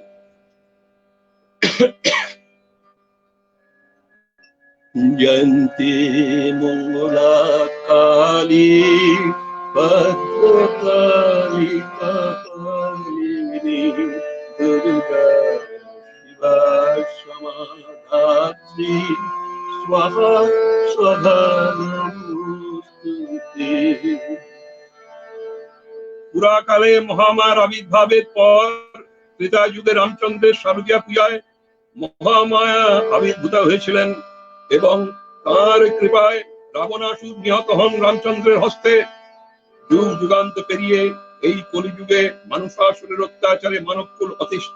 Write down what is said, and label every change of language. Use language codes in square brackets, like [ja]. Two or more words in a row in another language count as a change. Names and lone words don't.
[sa] जयन्ती मंगला काली भद्रकाली कपालिनी दुर्गा शिवा क्षमा धात्री स्वाहा स्वधा नमोस्तुते [bn] পুরাকালে মহামায়ার আবির্ভাবের পর ত্রেতা যুগে রামচন্দ্রের শারদীয়া পূজায় মহামায়া আবির্ভূত হয়েছিলেন এবং তার কৃপায় রাবণাসুর নিহত হন রামচন্দ্রের হস্তে। যুগ যুগান্ত পেরিয়ে এই কলিযুগে মানুষাসুরের অত্যাচারে মানবকুল অতিষ্ঠ।